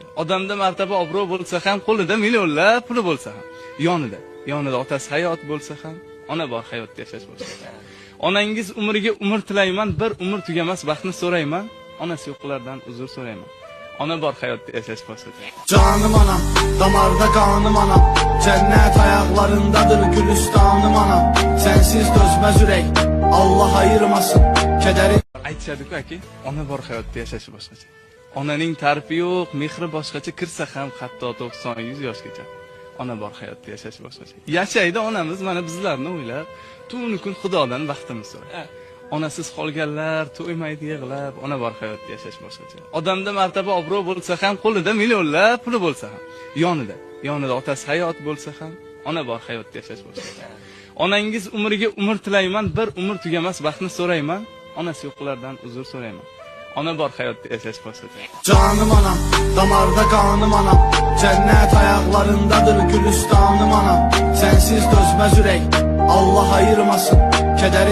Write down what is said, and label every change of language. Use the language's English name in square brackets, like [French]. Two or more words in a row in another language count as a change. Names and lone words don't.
[Uzbek] Odamda martaba obro' bo'lsa ham, qo'lida millionlab puli bo'lsa ham, yonida otasi hayot bo'lsa ham, ona bor hayotda yashash boshqacha. Onangiz umriga umr tilayman, bir umr tugamas baxtni so'rayman, onasi yo'qlardan uzr so'rayman. Ona bor hayotda yashash boshqacha. [Turkish] Canım anam, damarda kanım anam, cennet ayaklarındadır gülistanım anam. Sensiz dözmez yürek, Allah ayırmasın kederi. [Uzbek] Aytishadi-ku aka, ona bor hayotda yashashi boshqacha. Onaning ta'rifi yo'q, mehri boshqacha, kirsa ham hatto 90-100 yoshgacha. Ona bor hayotda yashashi boshqacha. Yashaydi onamiz mana bizlarni o'ylab, tuni kun Xudodan baxtimiz so'raydi. Onasiz qolganlar to'ymaydi yig'lab, ona bor hayotda yashash boshqacha. Odamda martaba obro' bo'lsa ham, qo'lida millionlab puli bo'lsa ham, yonida otasi hayot bo'lsa ham, ona bor hayotda yashash boshqacha. Onangiz umriga umr tilayman, bir umr tugamas baxtni so'rayman, onasi yo'qlardan uzr so'rayman. Ona bor hayotda yashash boshqacha. [Turkish] Canım anam, damarda kanım anam, cennet ayaklarındadır gülistanım anam. Sensiz dözmez yürek, Allah ayırmasın kederi.